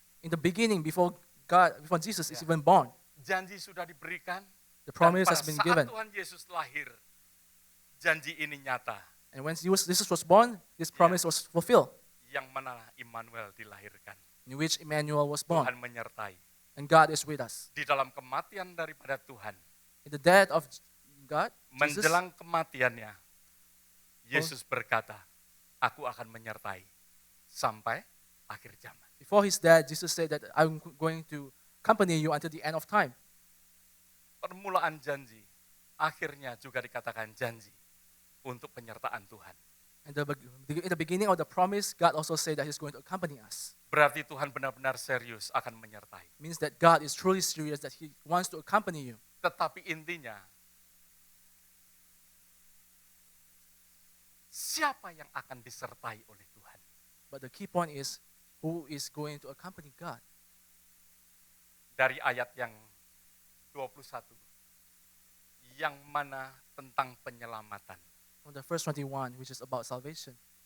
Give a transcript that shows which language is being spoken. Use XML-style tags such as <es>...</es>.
<en>In the beginning, before Jesus is Yeah. even born,</en> <id>janji sudah diberikan.</id> <en>the</en> <id>Dan</id> <en>promise</en> <id>pada</id> <en>has been</en> <id>saat</id> <en>given.</en> <id>Tuhan Yesus lahir, janji ini nyata.</id> <en>And when Jesus was born, this promise was fulfilled,</en> <id>Yang mana Immanuel dilahirkan.</id> <en>in which Emmanuel was born,</en> <id>Tuhan menyertai.</id> <en>and God is with us.</en> <id>Di dalam kematian daripada Tuhan,</id> <en>In the death of God, Jesus,</en> <id>menjelang kematiannya, Yesus berkata, aku akan menyertai sampai akhir zaman.</id> <en>before his death, Jesus said that I'm going to accompany you until the end of time.</en> <id>Permulaan janji, akhirnya juga dikatakan janji untuk penyertaan Tuhan.</id> <en>And in the beginning of the promise, God also said that he's going to accompany us.</en> <id>Berarti Tuhan benar-benar serius akan menyertai.</id> <en>It means that God is truly serious, that he wants to accompany you.</en> <id>Tetapi intinya, siapa yang akan disertai oleh Tuhan?</id> <en>But the key point is, who is going to accompany God?</en> <id>Dari ayat yang 21, yang mana tentang penyelamatan. From the verse 21, which is about salvation.</id>